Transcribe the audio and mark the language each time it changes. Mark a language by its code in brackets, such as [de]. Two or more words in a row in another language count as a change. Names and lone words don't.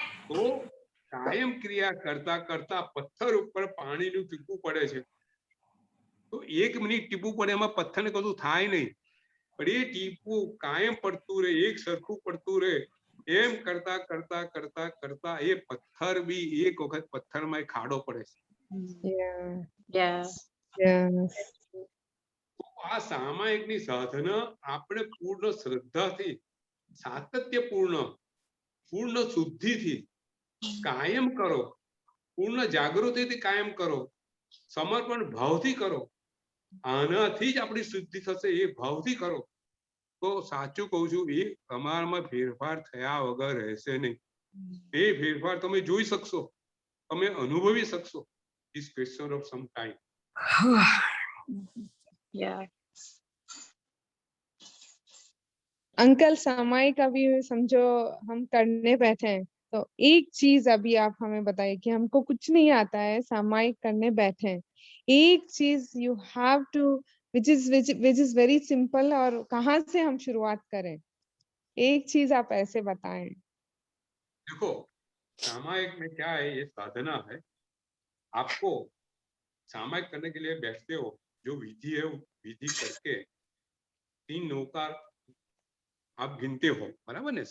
[gu] તો કાયમ ક્રિયા કરતા કરતા પથ્થર ઉપર પાણીનું ટીપું પડે છે, તો 1 મિનિટ ટીપું પડે એમાં પથ્થરને કશું થાય નહીં, પણ એ ટીપું કાયમ પડતું રહે, એક સરખું પડતું રહે, એમ કરતા કરતા કરતા કરતા એ પથ્થર બી એક વખત પથ્થરમાં ખાડો પડે છે. [en] Yeah. Yeah. Yes. [gu] આ સામાયિકની સાધના આપણે પૂર્ણ શ્રદ્ધાથી, સાતત્યપૂર્ણ, પૂર્ણ શુદ્ધિથી કાયમ કરો, પૂર્ણ જાગૃતિથી કાયમ કરો, સમર્પણ ભાવથી કરો. આનાથી જ આપણી શુદ્ધિ થશે, એ ભાવથી કરો. તો સાચું કહું છું, એ તમારામાં ફેરફાર થયા વગર રહેશે નહીં. એ ફેરફાર તમે જોઈ શકશો, તમે અનુભવી શકશો. [en] is question of some time. Yeah. [hi] अंकल सामायिक अभी समझो हम करने बैठे हैं, तो एक चीज अभी आप हमें बताइए कि हमको कुछ नहीं आता है, सामायिक करने बैठे हैं, एक चीज [en] you have to which is very simple, [hi] और कहाँ से हम शुरुआत करें? एक चीज आप ऐसे बताएं. देखो, सामायिक में क्या है, ये साधना है. आपको सामायिक करने के लिए बैठते हो, जो विधि है वो विधि करके 3 नौकार आप गिनते हो, बराबर ने?